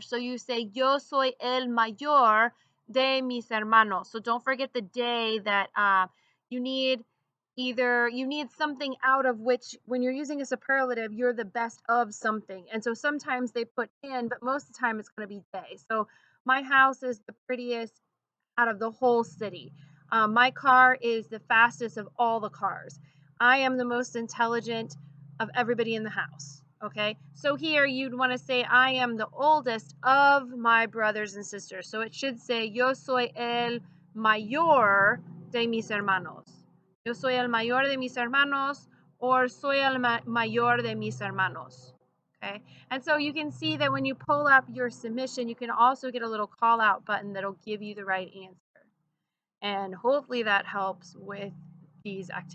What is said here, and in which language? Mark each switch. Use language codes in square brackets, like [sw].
[en] So you say [es] yo soy el mayor de mis hermanos. [en] So don't forget the day that you need you need something out of which, when you're using a superlative, you're the best of something. And so sometimes they put in, but most of the time it's going to be day. So my house is the prettiest out of the whole city. My car is the fastest of all the cars. I am the most intelligent of everybody in the house. Okay, so here you'd want to say I am the oldest of my brothers and sisters. So it should say [es] yo soy el mayor de mis hermanos. Yo soy el mayor de mis hermanos, or soy el mayor de mis hermanos. [en] Okay, and so you can see that when you pull up your submission, you can also get a little call out button that'll give you the right answer. And hopefully that helps with these activities.